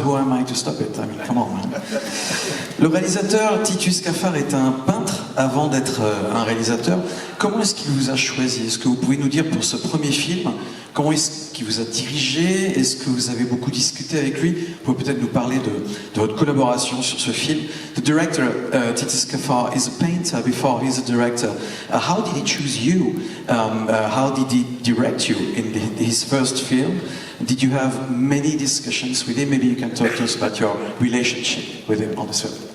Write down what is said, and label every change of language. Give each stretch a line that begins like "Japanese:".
English: Who am I to stop it? I mean, come on, man.
French: Le réalisateur Titus Kaphar est un peintre avant d'être un réalisateur. Comment est-ce qu'il vous a choisi? Est-ce que vous pouvez nous dire pour ce premier film, comment est-ce qu'il vous a dirigé? Est-ce que vous avez beaucoup discuté avec lui? Vous pouvez peut-être nous parler de votre collaboration sur ce film.
English: The director, Titus Kaphar, is a painter before he's a director. How did he choose you? How did he direct you in his first film? Did you have many discussions with him? Maybe you can talk to us about your relationship with him on this film.